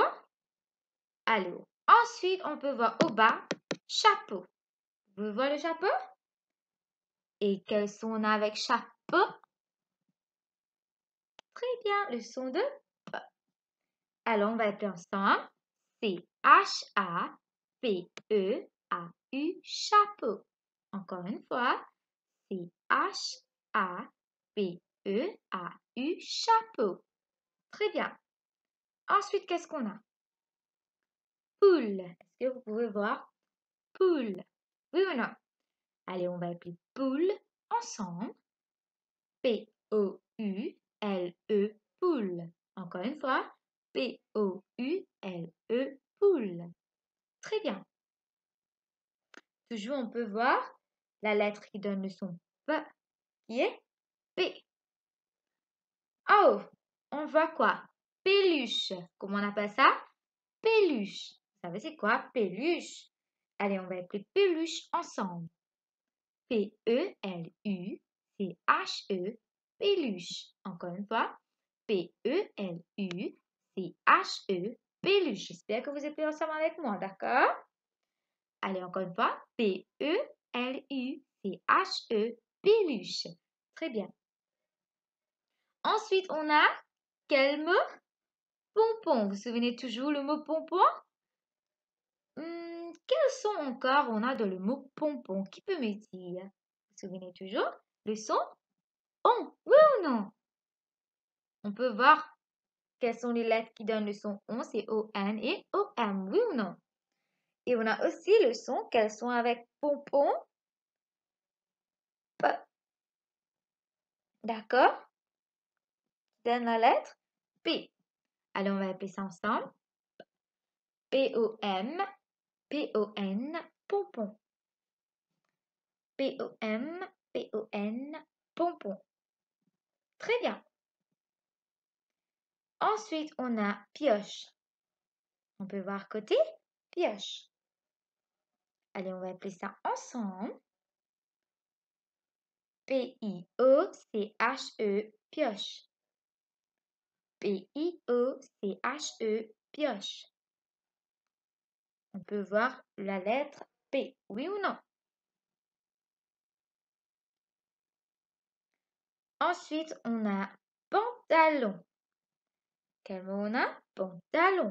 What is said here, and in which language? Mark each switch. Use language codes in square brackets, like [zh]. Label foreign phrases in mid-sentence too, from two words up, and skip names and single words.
[fr] Alors, ensuite, on peut voir au bas, chapeau. Vous voyez le chapeau? Et quel son on a avec chapeau? Très bien, le son de P. Alors, on va appeler ensemble. C-H-A-P-E-A-U, chapeau. Encore une fois. C-H-A-P-E-A-U, chapeau. Très bien. Ensuite, qu'est-ce qu'on a? Poule. Est-ce que vous pouvez voir? Poule. Oui ou non? Allez, on va appeler poule ensemble. P-O-U-L-E, poule. Encore une fois. P-O-U-L-E, poule. Très bien. Toujours, on peut voir la lettre qui donne le son P, qui est P. Oh, on voit quoi? Peluche. Comment on appelle ça? Peluche. Vous savez c'est quoi? Peluche. Allez, on va appeler peluche ensemble. P-E-L-U-C-H-E, peluche. Encore une fois. P-E-L-U-C-H-E, peluche. J'espère que vous êtes ensemble avec moi, d'accord? Allez, encore une fois. P-E P-E-L-U-C-H-E, peluche. Très bien. Ensuite, on a quel mot? Pompon. Vous vous souvenez toujours le mot pompon? Quel son encore on a dans le mot pompon? Qui peut me dire? Vous vous souvenez toujours? Le son on, oui ou non? On peut voir quelles sont les lettres qui donnent le son on, c'est O-N et O-M, oui ou non? Et on a aussi le son, quels sont avec pompon? P. D'accord? Qui donne la lettre P. Alors on va appeler ça ensemble. P-O-M, P-O-N, pompon. P-O-M, P-O-N, pompon. Très bien. Ensuite, on a pioche. On peut voir côté pioche. Allez, on va appeler ça ensemble. P-I-O-C-H-E, pioche. P-I-O-C-H-E, pioche. On peut voir la lettre P, oui ou non? Ensuite, on a pantalon. Quel mot on a? Pantalon.